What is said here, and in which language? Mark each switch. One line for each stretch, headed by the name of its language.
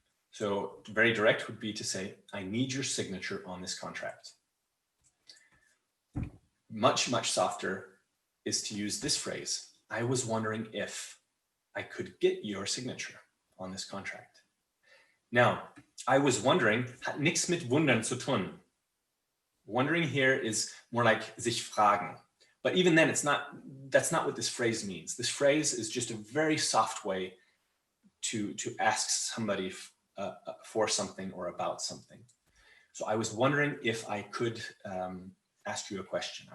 English: So very direct would be to say, I need your signature on this contract. Much, much softer is to use this phrase. I was wondering if I could get your signature on this contract. Now, I was wondering
German: hat nichts mit wundern zu tun.
English: Wondering here is more like
German: sich fragen.
English: But even then, that's not what this phrase means. This phrase is just a very soft way to ask somebody for something or about something. So I was wondering if I could ask you a question.